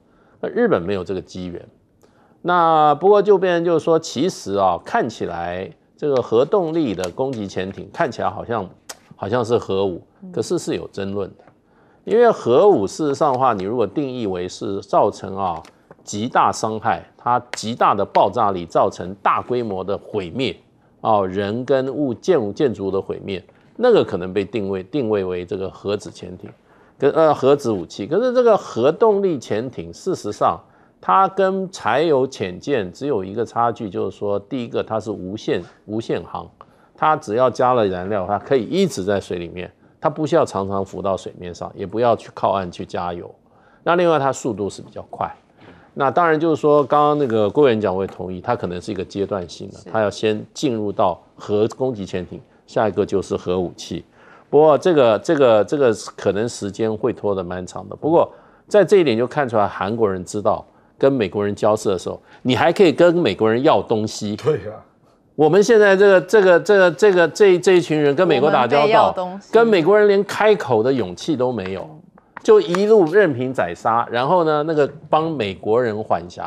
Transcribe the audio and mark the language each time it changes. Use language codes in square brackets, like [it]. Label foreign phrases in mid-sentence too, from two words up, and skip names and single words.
[zh] 那日本沒有這個機緣，那不過就變成就是說，其實看起來這個核動力的攻擊潛艇看起來好像是核武，可是是有爭論的，因為核武事實上的話，你如果定義為是造成極大傷害，它極大的爆炸力造成大規模的毀滅人跟建築的毀滅，那個可能被定位為這個核子潛艇。核子武器，可是這個核動力潛艇，事實上它跟柴油潛艦只有一個差距，就是說，第一個它是無限航，它只要加了燃料，它可以一直在水裡面，它不需要常常浮到水面上，也不要去靠岸去加油。那另外它速度是比較快。那當然就是說，剛剛那個郭委員講，我也同意，它可能是一個階段性的，它要先進入到核攻擊潛艇，下一個就是核武器。不過這個可能時間會拖得蠻長的。不過在這一點就看出來，韓國人知道跟美國人交涉的時候，你還可以跟美國人要東西。对呀。我們現在這一群人跟美國打交道，跟美國人連開口的勇氣都沒有，就一路任憑宰殺，然後呢，那個幫美國人緩頰。